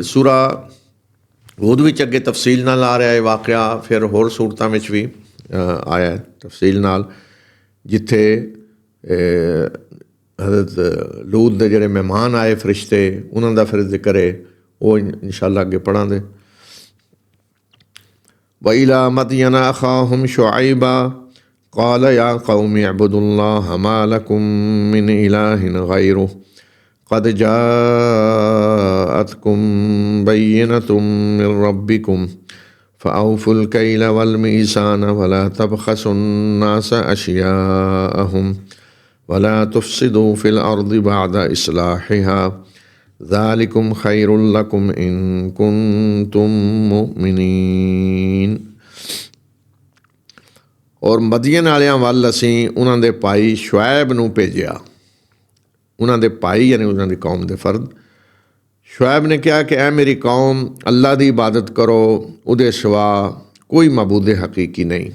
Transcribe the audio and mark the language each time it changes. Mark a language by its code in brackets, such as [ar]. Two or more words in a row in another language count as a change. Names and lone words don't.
[pa] ਸੂਰਾ ਹੂਦ ਵਿੱਚ ਅੱਗੇ ਤਫਸੀਲ ਨਾਲ ਆ ਰਿਹਾ ਹੈ ਵਾਕਿਆ, ਫਿਰ ਹੋਰ ਸੂਰਤਾਂ ਵਿੱਚ ਵੀ ਆਇਆ ਤਫਸੀਲ ਨਾਲ, ਜਿੱਥੇ ਹਜ਼ਰਤ ਲੂਤ ਦੇ ਜਿਹੜੇ ਮਹਿਮਾਨ ਆਏ ਫਰਿਸ਼ਤੇ, ਉਹਨਾਂ ਦਾ ਫਿਰ ਜ਼ਿਕਰ ਹੈ। ਉਹ [ar] إن شاء الله [pa] ਅੱਗੇ ਪੜ੍ਹਾਂਗੇ। [ar] وَإِلَىٰ مَدْيَنَ أَخَاهُمْ شُعَيْبًا قَالَ يَا قَوْمِ اعْبُدُوا اللَّهَ مَا لَكُم مِّنْ إِلَٰهٍ غَيْرُهُ قَدْ جَاءَتْكُم بَيِّنَةٌ مِّن رَّبِّكُمْ فَأَوْفُوا الْكَيْلَ وَالْمِيزَانَ وَلَا تَبْخَسُوا النَّاسَ أَشْيَاءَهُمْ وَلَا تُفْسِدُوا فِي الْأَرْضِ بَعْدَ إِصْلَاحِهَا ذَلِكُمْ خَيْرٌ لَكُمْ إِن كُنتُم مُؤْمِنِينَ। [pa] ਔਰ ਮਦੀਨ ਵਾਲਿਆਂ ਵੱਲ ਅਸੀਂ ਉਹਨਾਂ ਦੇ ਭਾਈ ਸ਼ੁਐਬ ਨੂੰ ਭੇਜਿਆ। ਉਹਨਾਂ ਦੇ ਭਾਈ ਯਾਨੀ ਉਹਨਾਂ ਦੀ ਕੌਮ ਦੇ ਫਰਦ। ਸ਼ੁਐਬ ਨੇ ਕਿਹਾ ਕਿ ਐ ਮੇਰੀ ਕੌਮ, ਅੱਲਾ ਦੀ ਇਬਾਦਤ ਕਰੋ, ਉਹਦੇ ਸਿਵਾ ਕੋਈ ਮਬੂਦ ਹਕੀਕੀ ਨਹੀਂ।